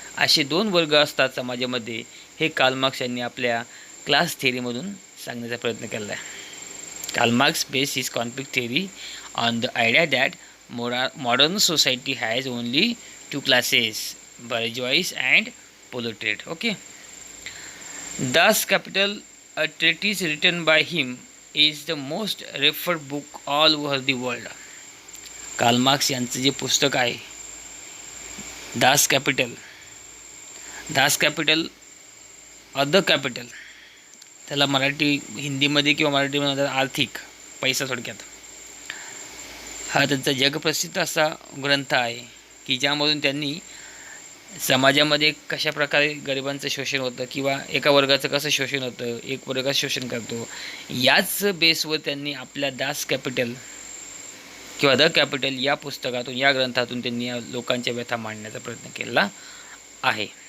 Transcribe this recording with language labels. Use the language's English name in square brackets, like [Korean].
[Marathi] असे दोन वर्ग असतात समाजामध्ये. हे कार्ल मार्क्स यांनी आपल्या क्लास थेअरीमधून सांगण्याचा प्रयत्न केला आहे. [English] Karl Marx base his conflict theory on the idea that modern society has only two classes, bourgeois and proletariat. Okay, Das Kapital, a treatise written by him, is the most referred book all over the world. [Marathi] Karl Marx यांचं जे पुस्तक आहे Das capital, Das capital other capital, त्याला मराठी हिंदीमध्ये किंवा मराठीमध्ये आर्थिक पैसा थोडक्यात, हा त्यांचा जगप्रसिद्ध असा ग्रंथ आहे की ज्यामधून त्यांनी समाजामध्ये कशा प्रकारे गरिबांचं शोषण होतं किंवा एका वर्गाचं कसं शोषण होतं, एक वर्ग शोषण करतो, याच बेसवर त्यांनी आपल्या दास कॅपिटल किंवा द कॅपिटल या पुस्तकातून, या ग्रंथातून त्यांनी या लोकांच्या व्यथा मांडण्याचा प्रयत्न केला आहे.